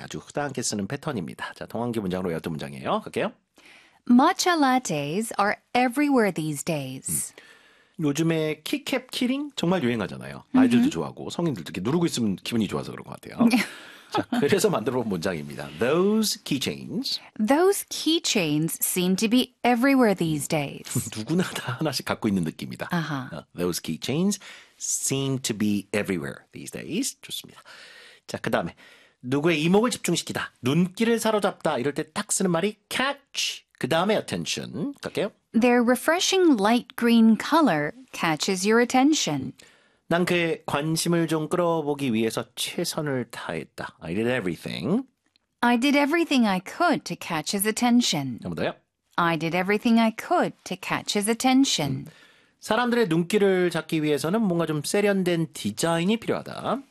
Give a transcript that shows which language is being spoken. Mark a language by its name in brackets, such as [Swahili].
[Korean] 아주 흔하게 쓰는 패턴입니다. 자, 동안 기 문장으로 12문장이에요. 갈게요. [English] Matcha lattes are everywhere these days. [Korean] 요즘에 키캡 키링 정말 유행하잖아요. 아이들도 좋아하고 성인들도 이렇게 누르고 있으면 기분이 좋아서 그런 것 같아요. 자, 그래서 만들어 본 문장입니다. [English] Those keychains. Those keychains seem to be everywhere these days. [Korean] 누구나 다 하나씩 갖고 있는 느낌이다. [English] Those keychains seem to be everywhere these days. [Korean] 좋습니다. 자, 그 다음에 누구의 이목을 집중시키다, 눈길을 사로잡다 이럴 때 딱 쓰는 말이 catch. 그 다음에 attention 갈게요. [English] Their refreshing light green color catches your attention. [Korean] 난 그의 관심을 좀 끌어보기 위해서 최선을 다했다. [English] I did everything. I did everything I could to catch his attention. [Korean] 한 번 더요. [English] I did everything I could to catch his attention. [Korean] 사람들의 눈길을 잡기 위해서는 뭔가 좀 세련된 디자인이 필요하다.